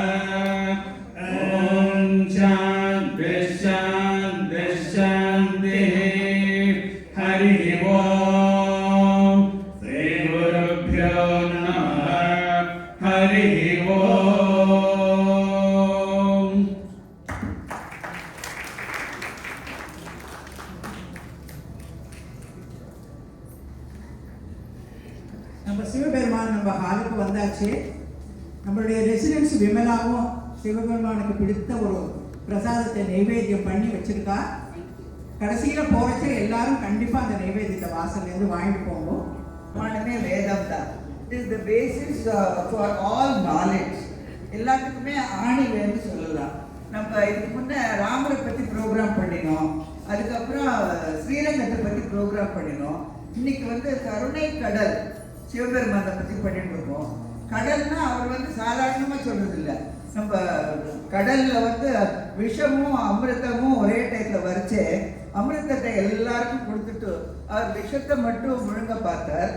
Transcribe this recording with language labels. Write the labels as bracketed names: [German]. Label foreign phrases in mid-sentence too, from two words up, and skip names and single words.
[Sanskrit] ॐ शान्तिः शान्तिः शान्तिः। हरिः ओम् श्रीगुरुभ्यो नमः। हरिः ओम्। [Tamil] நம்ம சிவபெருமான் நம்ம ஹாலுக்கு வந்தாச்சு. நம்மளுடைய ரெசிடென்ஸ் விமலாவும் சிவபெருமானுக்கு பிடித்த ஒரு பிரசாதத்தை நைவேத்தியம் பண்ணி வச்சிருக்கா. கடைசியில் போகிறச்ச எல்லாரும் கண்டிப்பாக அந்த நைவேத்தியத்தை வாசல்லேருந்து வாங்கிட்டு போகணும். பிரமாணமே வேதம் தான். [English] It is the basis for all knowledge. [Tamil] எல்லாத்துக்குமே ஆணிவேன்னு சொல்லலாம். நம்ம இதுக்கு முன்னே ராமரை பற்றி ப்ரோக்ராம் பண்ணினோம், அதுக்கப்புறம் ஸ்ரீரங்கத்தை பற்றி ப்ரோக்ராம் பண்ணினோம். இன்னைக்கு வந்து கருணை கடல் சிவபெருமானை பற்றி பண்ணிட்டு இருக்கோம். கடல்னா அவர் வந்து சாதாரணமாக சொல்றது இல்லை. நம்ம கடல்ல வந்து விஷமும் அமிர்தமும் ஒரே டைத்தில் வரைச்சே அமிர்தத்தை எல்லாருக்கும் கொடுத்துட்டு அவர் விஷத்தை மட்டும் முழுங்க பார்த்தார்.